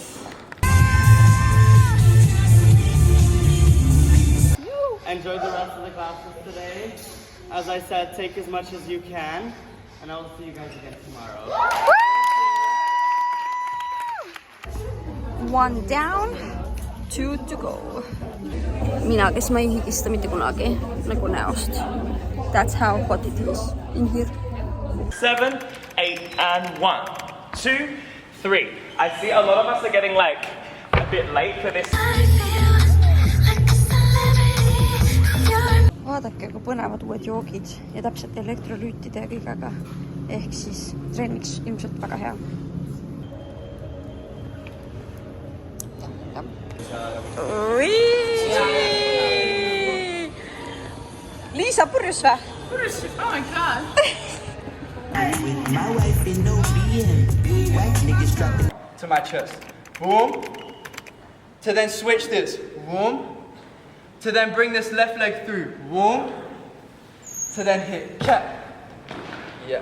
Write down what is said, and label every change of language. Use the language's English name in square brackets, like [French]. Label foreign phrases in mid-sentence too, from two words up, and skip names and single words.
[English] Enjoy the rest of the classes today. As I said, take as much as you can. And I will see you guys again tomorrow. 1 down, 2 to go. [Estonian] Mina, kes ma ei higista mitte kunagi, nagu näost. [English] That's how hot it is in here. 7, 8, and 1, 2, 3. I see a lot of us are getting like a bit late for this. [Estonian] Vaadake, kui põnevad uued joogid ja täpselt elektrolüütide ja kõigega. Ehk siis treeniks ilmselt väga hea. Liisa purjus vä? Purjus, [English] oh my god. To my chest. Boom. To then switch this. Boom. To then bring this left leg through. Boom. To then hit. Check. Yes.